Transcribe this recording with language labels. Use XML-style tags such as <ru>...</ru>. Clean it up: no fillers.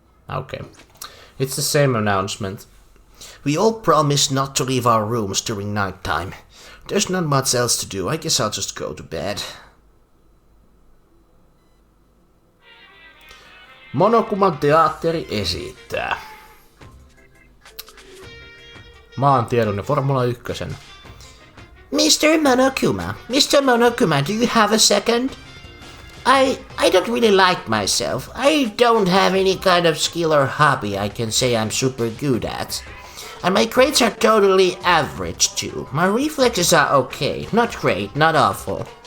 <en>Okay. It's the same announcement. We all promised not to leave our rooms during nighttime. There's not much else to do. I guess I'll just go to bed.</en> <fi>Monokuman teatteri esittää. Maantiedollinen Formula 1.</fi> <en>Mr. Monokuma, do you have a second? I don't really like myself. I don't have any kind of skill or hobby I can say I'm super good at. And my grades are totally average too. My reflexes are okay, not great, not awful.</en>